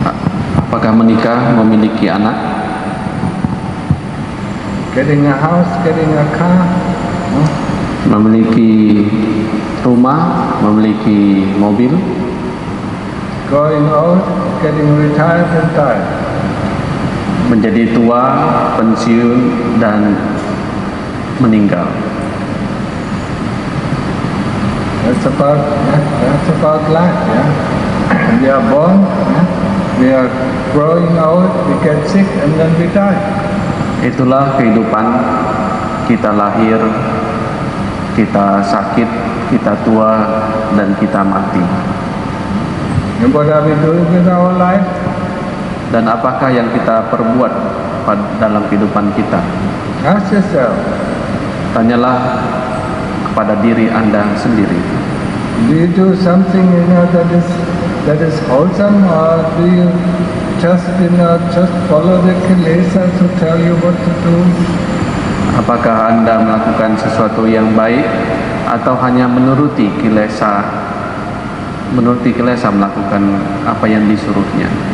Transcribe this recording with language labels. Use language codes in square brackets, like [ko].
[id] Apakah menikah, memiliki anak, [en] getting a house, getting a car, [id] memiliki rumah, memiliki mobil, [en] going old, getting retired and tired. [id] menjadi tua, pensiun, dan meninggal. [en] That's about life. Yeah, we are born, we are growing old, we get sick, and then we die. [id] Itulah kehidupan. Kita lahir, kita sakit, kita tua, dan kita mati. [en] And what are we doing with our life? [id] Dan apakah yang kita perbuat dalam kehidupan kita? [en] Ask yourself. [id] Tanyalah kepada diri Anda sendiri. [en] Do you do something that is wholesome, or do you just follow the kilesas who tell you what to do? [id] Apakah Anda melakukan sesuatu yang baik atau hanya menuruti kilesa melakukan apa yang disuruhnya?